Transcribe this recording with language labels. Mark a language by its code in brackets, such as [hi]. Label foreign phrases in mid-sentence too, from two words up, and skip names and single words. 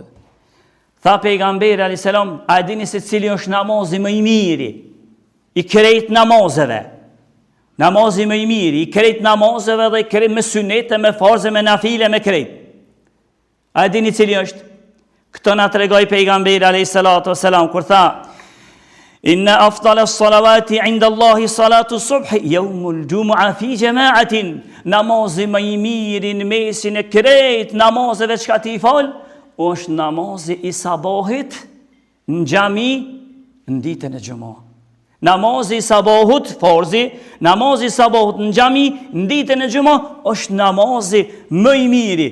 [sq] Tha pejgamberi [ar] عليه السلام, [sq] a dini se cili është namazi më i miri i krejt namazeve? Namazi më i miri i krejt namazeve dhe i krejt me sunete, me farze, me nafile, me krejt. A dini cili është? Këto na tregoi pejgamberi [ar] عليه الصلاة والسلام [sq] kur tha: [ar] إن أفضل الصلوات عند الله صلاة الصبح يوم الجمعة في جماعة. [sq] Namazi më i miri në mesin e krejt namazeve çka ti fal, është namazi i sabahit në xhami në ditën e xumah. Namazi i sabahut, farzi, namazi i sabahut në xhami në ditën e xumah është namazi më i miri.